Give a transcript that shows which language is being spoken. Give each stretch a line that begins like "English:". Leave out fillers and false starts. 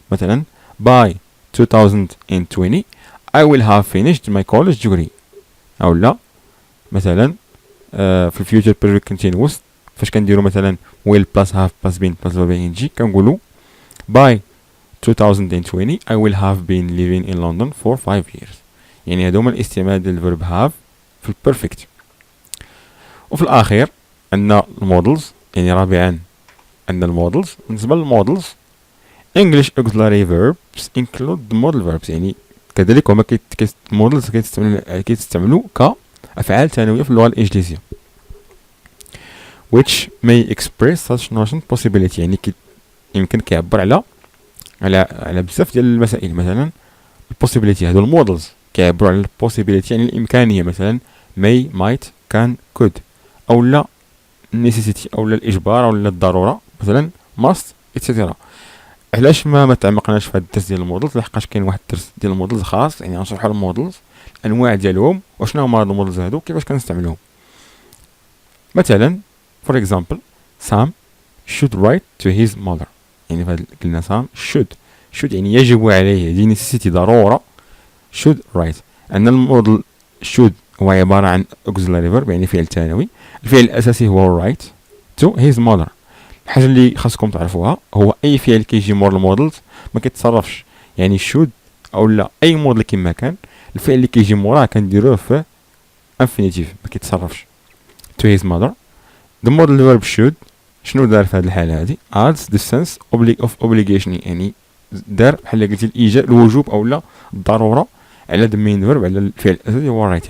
English: مثلا by 2020 I will have finished my college degree.
Arabic: أو لا مثلا في
English: future perfect continuous
Arabic: فاش كنديرو مثلا
English: will plus have plus been plus verb ing
Arabic: كنقولو
English: by 2020 I will have been living in London for 5 years.
Arabic: يعني هادو هما الاستعمال ديال الفيرب have في البيرفكت. وفي الأخير عندنا المودلز، يعني رابعا عندنا المودلز. بالنسبة للمودلز
English: English auxiliary verbs include the modal verbs،
Arabic: يعني كذلك هما المودلز كيتستعملوا كأفعال ثانوية في اللغة الإنجليزية
English: which may express such notion possibility،
Arabic: يعني يمكن كيعبر على بزاف ديال المسائل. مثلا البوسيبيليتي هادو المودلز كيعبروا على البوسيبيليتي يعني الإمكانية. مثلا
English: may might can could
Arabic: أو لا necessity أو لا الإجبار أو لا الضرورة.
English: مثلا must etc.
Arabic: علاش ما تعمقناش في هاد الدرس ديال المودلز؟ لحقاش كاين واحد الدرس ديال المودلز خاص، يعني غنشرحوا المودلز الانواع ديالهم وشنو هما هاد المودلز هادو كيفاش كنستعملوهم.
English: مثلا for example Sam should write to his mother،
Arabic: يعني فهاد قلنا
English: Sam should
Arabic: يعني يجب عليه، دي
English: necessity ضرورة should write.
Arabic: عندنا المودل should هو عبارة عن auxiliary verb يعني فعل ثانوي. الفعل الأساسي هو
English: write to his mother.
Arabic: الحاجة اللي خاصكم تعرفوها هو أي فعل كيجي مور المودلز ما كيتصرفش، يعني should أو لا أي موديل كما كان الفعل اللي كيجي موراه كنديروه في infinitive ما كيتصرفش.
English: to his mother the modal verb should
Arabic: شنو دار في هذه الحالة هذه؟
English: adds the sense of obligation،
Arabic: يعني دار بحال قلتي الإيجاب الوجوب أو لا الضرورة على
English: the main verb
Arabic: على الفعل الأساسي هو write.